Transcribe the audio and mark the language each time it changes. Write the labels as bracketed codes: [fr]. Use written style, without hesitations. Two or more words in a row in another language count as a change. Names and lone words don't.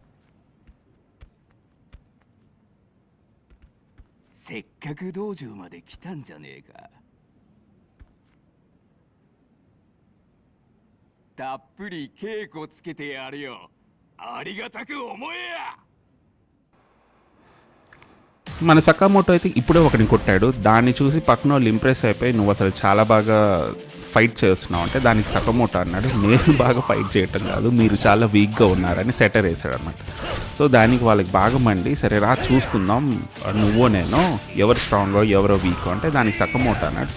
[ja] せっかく道場まで来たんじゃねえか。たっぷり稽古つけてやるよ。ありがたく思えや。 [te] మన సకామోటో అయితే ఇప్పుడే ఒకరిని కొట్టాడు. దాన్ని చూసి పక్కన వాళ్ళు ఇంప్రెస్ అయిపోయి, నువ్వు అసలు చాలా బాగా ఫైట్ చేస్తున్నావు అంటే దానికి సకామోటో అన్నాడు, నేను బాగా ఫైట్ చేయటం కాదు, మీరు చాలా వీక్గా ఉన్నారని సెటర్ వేసాడు అనమాట. సో దానికి వాళ్ళకి బాగా మండి, సరే రా చూసుకుందాం, నువ్వో నేను ఎవరు స్ట్రాంగో ఎవరో వీకో అంటే దానికి సకామోటో అన్నాడు.